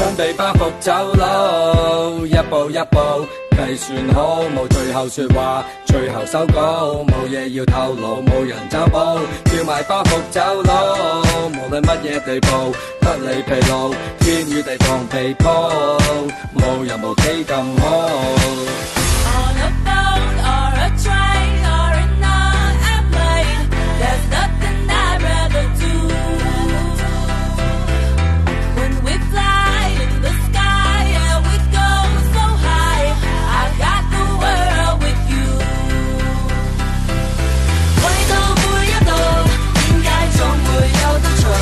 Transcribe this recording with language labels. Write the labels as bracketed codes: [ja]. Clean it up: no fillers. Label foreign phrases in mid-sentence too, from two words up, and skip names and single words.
[yue] 準備包袱走佬，一步一步計算好，冇最後説話，最後收稿，冇嘢要透露，冇人找補，叫埋包袱走佬，無論乜嘢地步，不理疲勞，天與地放被鋪，冇人無幾咁好。 [en] Train or in an airplane, there's nothing I'd rather do. When we fly in the sky and we go so high, I got the world with you. [yue] 去到每一度，點解總會有得嘈？